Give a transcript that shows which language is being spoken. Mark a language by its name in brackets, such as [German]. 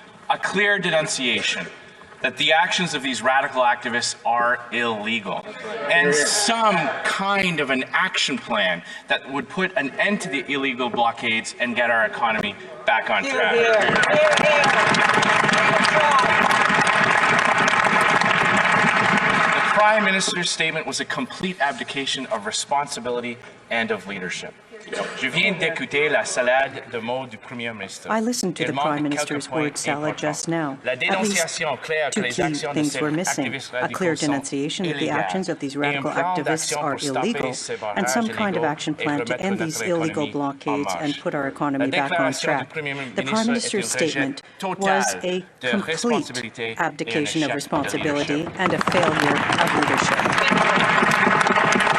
[English] A clear denunciation that the actions of these radical activists are illegal, and some kind of an action plan that would put an end to the illegal blockades and get our economy back on track. The Prime Minister's statement was a complete abdication of responsibility and of leadership. [French] Je viens d'écouter la salade de mots du Premier Ministre. [English] I listened to the Prime Minister's word salad just now. At least two key things were missing: a clear denunciation that the actions of these radical activists are illegal, and some kind of action plan to end these illegal blockades and put our economy back on track. The Prime Minister's statement was a complete abdication of responsibility and a failure of leadership.